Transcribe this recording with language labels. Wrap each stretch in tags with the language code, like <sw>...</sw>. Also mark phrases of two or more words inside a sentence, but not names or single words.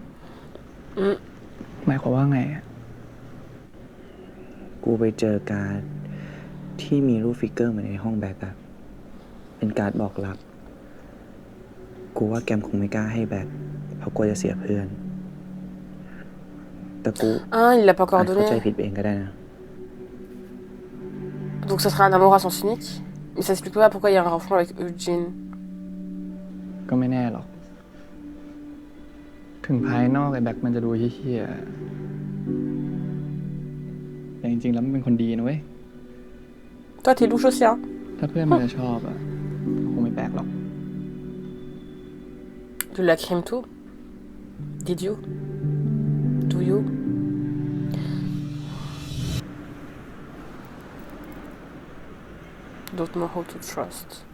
<th>หมายความว่าไง กูไปเจอการ์ดที่มีรูปฟิกเกอร์เหมือนในห้องแบ็คอะเป็นการ์ดบอกรักกูว่าแกมคงไม่กล้าให้แบ็คเพราะกลัวจะเสียเพื่อน</th> <fr>Ah, il l'a pas encore donné. Donc ça sera un amour à sens unique. Mais ça explique pas pourquoi il y a un enfant avec Eugene.</fr> <th>ก็ไม่แน่หรอกถึงภายนอกไอ้แบ็คมันจะดูเหี้ยๆแต่จริงๆแล้วมันเป็นคนดีนะเว้ย</th> <fr>Toi t'es louche aussi hein.</fr> <th>ถ้าเพื่อนมันจะชอบอ่ะคงไม่แปลกหรอก</th> <fr>Tu la crime tout?</fr> <en>Did you? Do you? Don't know how to trust.</en>